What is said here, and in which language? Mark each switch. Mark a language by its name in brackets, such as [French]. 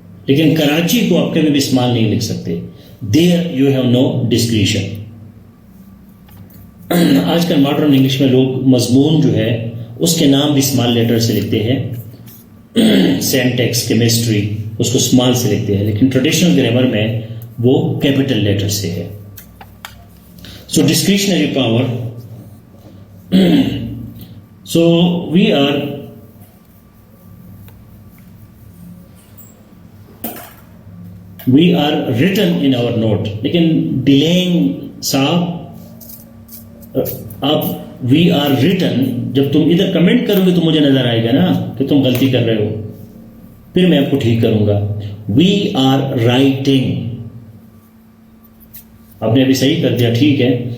[Urdu] لیکن کراچی کو آپ کبھی بھی اسمال نہیں لکھ سکتے. [English] There you have no discretion. [Urdu] آج کل ماڈرن انگلش میں لوگ مضمون جو ہے اس کے نام بھی اسمال لیٹر سے لکھتے ہیں. سینٹیکس, کیمسٹری, اس کو اسمال سے لکھتے ہیں, لیکن ٹریڈیشنل گرامر میں وہ کیپٹل لیٹر سے ہے. [English] So discretionary power. So we are written in our note. [Urdu] لیکن delaying صاحب اب [English] we are written, [Urdu] جب تم ادھر کمنٹ کرو گے تو مجھے نظر آئے گا نا کہ تم غلطی کر رہے ہو, پھر میں آپ کو ٹھیک کروں گا. [English] we are writing, [Urdu] آپ نے ابھی صحیح کر دیا, ٹھیک ہے.